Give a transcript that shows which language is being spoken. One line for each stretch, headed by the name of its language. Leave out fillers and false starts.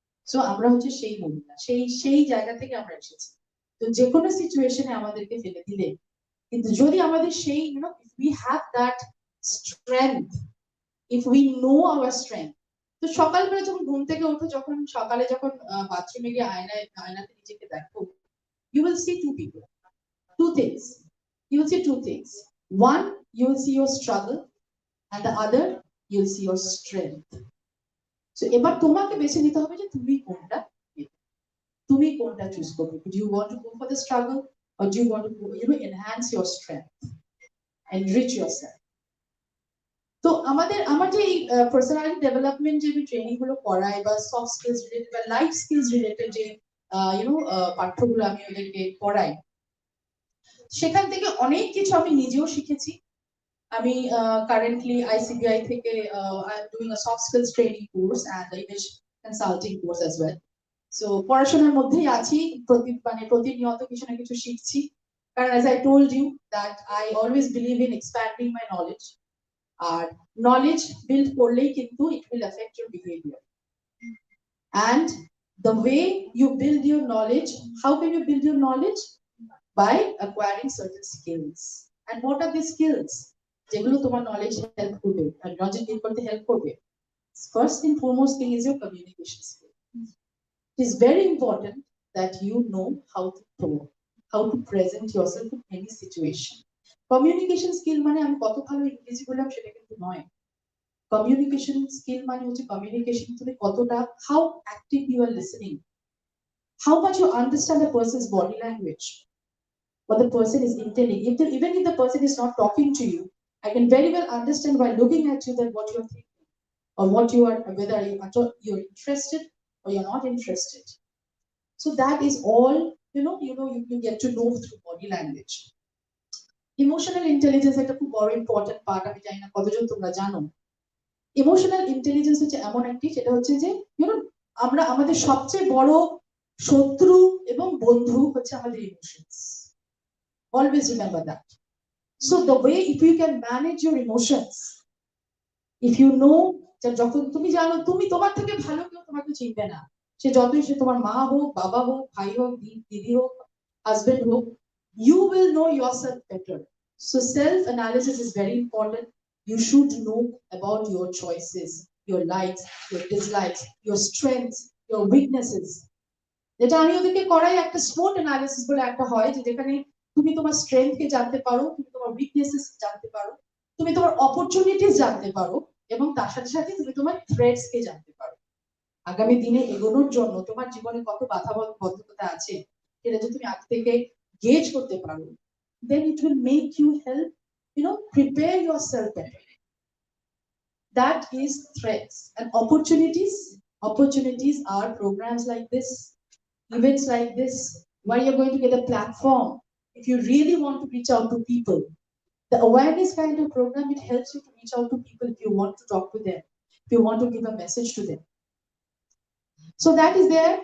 Bangla: So আমরা হচ্ছে সেই মহিলা, সেই জায়গা থেকে আমরা এসেছি। তো যে কোনো সিচুয়েশনে আমাদেরকে ফেলে দিলে কিন্তু যদি আমাদের সেই
English: if we have that strength, if we know our strength,
Bangla: তো সকালবেলা যখন ঘুম থেকে ওঠো, যখন সকালে যখন বাথরুমে গিয়ে আয়নাতে নিজেকে দেখো,
English: you will see two things. You will see two things. One, you will see your struggle, and the other, you will see your strength.
Bangla: So এবার তোমাকে বেছে নিতে হবে যে তুমি কোনটা চুজ করবে।
English: Do you want to go for the struggle, or do you want to enhance your strength, enrich yourself?
Bangla: তো আমার যে পার্সোনালিটি ডেভেলপমেন্ট যে ট্রেনিং গুলো করাই বা সফট স্কিলস রিলেটেড বা লাইফ স্কিলস রিলেটেড যে পাঠ্যগুলো আমি ওদেরকে পড়াই, সেখান থেকে অনেক কিছু আমি নিজেও শিখেছি। আমি কারেন্টলি ICBI থেকে
English: I am doing a soft skills training course and image consulting course as well.
Bangla: So পড়াশোনার মধ্যেই আছি, প্রতিনিয়ত কিছু না কিছু শিখছি, কারণ
English: as I told you that I always believe in expanding my knowledge,
Bangla: আর knowledge build করলেই কিন্তু
English: it will affect your behavior. And the way you build your knowledge, how can you build your knowledge? By acquiring certain skills. And what are these skills?
Bangla: যেগুলো তোমার knowledge help করবে আর knowledge gain করতে help করবে।
English: First and foremost thing is your communication skill. It is very important that you know how to talk, how to present yourself in any situation.
Bangla: Communication skill মানে আমি কত ভালো ইংরেজি বললাম সেটা কিন্তু নয়।
English: Communication skill
Bangla: মানে হচ্ছে কমিউনিকেশন তুমি কতটা,
English: how active you are listening, how much you understand a person's body language, what the person is intending. Even if the person is not talking to you, I can very well understand by looking at you that what you are thinking, or what you are, whether you're interested or you're not interested. So that is all, you get to know through body language.
Bangla: Emotional intelligence একটা খুব বড় important part, আমি জানি না কতজন তোমরা জানো। Emotional intelligence হচ্ছে এমন একটি, সেটা হচ্ছে যে আমরা আমাদের সবচেয়ে বড় শত্রু এবং বন্ধু হচ্ছে আমাদের emotions.
English: Always remember that. So the way, if you can manage your emotions, if you know that
Bangla: যখন তুমি জানো তুমি তোমার থেকে ভালো কেউ তোমাকে চিনবে না, সে যতই সে তোমার মা হোক, বাবা হোক, ভাই হোক, দিদি হোক, হাজবেন্ড হোক,
English: you will know yourself better. So self analysis is very important. You should know about your choices, your likes, your dislikes, your strengths, your weaknesses.
Bangla: যেটা আমি ওদেরকে করাই একটা SWOT analysis বলে একটা হয়, যেখানে তুমি তোমার স্ট্রেংথ কে জানতে পারো, তুমি তোমার উইকনেসেস জানতে পারো, তুমি তোমার অপরচুনিটিস জানতে পারো, এবং তার সাথে সাথে তুমি তোমার থ্রেটস কে জানতে পারো। আগামী দিনে এগোনোর জন্য তোমার জীবনে কত বাধাবন্ধকতা আছে সেটা যদি তুমি আগ থেকে গেজ করতে পারো,
English: then it will make you help, prepare yourself better. That is threats. And opportunities. Opportunities are programs like this, events like this, where you're going to get a platform. If you really want to reach out to people, the awareness kind of program, it helps you to reach out to people if you want to talk to them, if you want to give a message to them. So that is there.